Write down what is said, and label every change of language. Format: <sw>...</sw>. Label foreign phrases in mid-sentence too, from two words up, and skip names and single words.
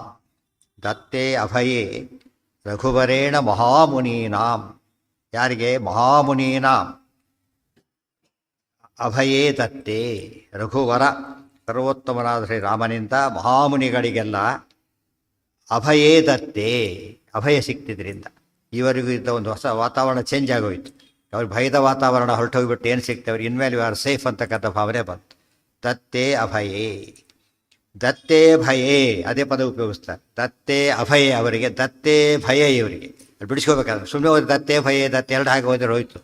<sa>ದತ್ತೇ ಅಭಯೇ ರಘುವರೇಣ ಮಹಾಮುನೀನಾಂ.</sa> <kn>ಯಾರಿಗೆ? ಮಹಾಮುನೀನಾಂ.</kn> <sa>ಅಭಯೇ ದತ್ತೇ,</sa> <kn>ರಘುವರ ಸರ್ವೋತ್ತಮನಾದ ಶ್ರೀ ರಾಮನಿಂದ ಮಹಾಮುನಿಗಳಿಗೆಲ್ಲ</kn> <sa>ಅಭಯೇ ದತ್ತೇ,</sa> <kn>ಅಭಯ ಸಿಕ್ತಿದ್ರಿಂದ. ಇವರಿಗೂ ಇದ್ದ ಒಂದು ಹೊಸ ವಾತಾವರಣ ಚೇಂಜ್ ಆಗೋಯಿತು. ಅವ್ರಿಗೆ ಭಯದ ವಾತಾವರಣ ಹೊರಟೋಗ್ಬಿಟ್ಟು ಏನು ಸಿಗ್ತವ್ರು, ಇನ್ಮೇಲೆ</kn> <en>you are safe</en> <kn>ಅಂತಕ್ಕಂಥ ಭಾವನೆ ಬಂತು.</kn> <sa>ದತ್ತೇ ಅಭಯೇ. ದತ್ತೇ ಭಯೇ,</sa> <kn>ಅದೇ ಪದ ಉಪಯೋಗಿಸ್ತಾರೆ.</kn> <sa>ದತ್ತೇ ಅಭಯೇ</sa> <kn>ಅವರಿಗೆ,</kn> <sa>ದತ್ತೇ ಭಯ</sa> <kn>ಇವರಿಗೆ. ಅಲ್ಲಿ ಬಿಡಿಸ್ಕೋಬೇಕಾದ್ರೆ ಸುಮ್ಮನೆ ಹೋದ್ರೆ</kn> <sa>ದತ್ತೇ ಭಯೇ,</sa> <kn>ದತ್ತೆ ಎರಡು ಹಾಗೆ ಹೋದರೆ ಹೋಯ್ತು.</kn>